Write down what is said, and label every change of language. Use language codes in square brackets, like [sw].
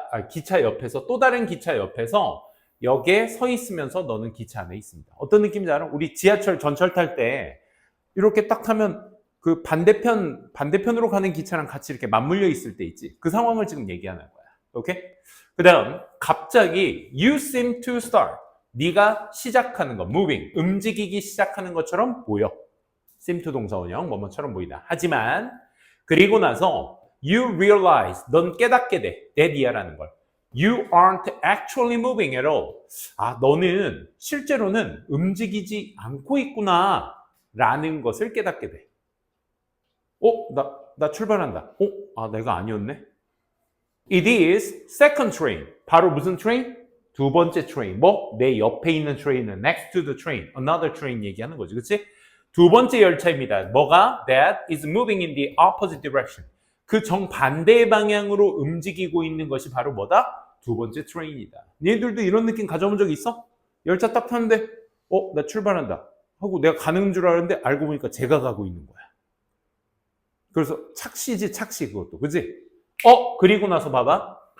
[ko] 기차 옆에서, 또 다른 기차 옆에서 역에 서 있으면서 너는 기차 안에 있습니다. 어떤 느낌인지 알아? 우리 지하철, 전철 탈 때 이렇게 딱 타면 그 반대편으로 가는 기차랑 같이 이렇게 맞물려 있을 때 있지. 그 상황을 지금 얘기하는 거야. 오케이? 그 다음, 갑자기 [en] you seem to start. [ko] 네가 시작하는 거, moving, 움직이기 시작하는 것처럼 보여. seem to 동사원형, 뭐뭐처럼 보이다. 하지만 그리고 나서 [en] you realize, [ko] 넌 깨닫게 돼. that이야라는 걸. [en] You aren't actually moving at all. [ko] 너는 실제로는 움직이지 않고 있구나 라는 것을 깨닫게 돼. 나 출발한다. 내가 아니었네. [en] It is second train. [ko] 바로 무슨 train? 두 번째 train. 내 옆에 있는 [en] train은 next to the train. Another train [ko] 얘기하는 거지. 그치? 두 번째 열차입니다. 뭐가? [en] That is moving in the opposite direction. [ko] 그 정반대의 방향으로 움직이고 있는 것이 바로 뭐다? 두 번째 train이다. 얘들도 이런 느낌 가져본 적 있어? 열차 딱 타는데 나 출발한다 하고 내가 가는 줄 알았는데 알고 보니까 제가 가고 있는 거야. 그래서 착시지, 착시, 그것도. 그지? 그리고 나서 봐봐.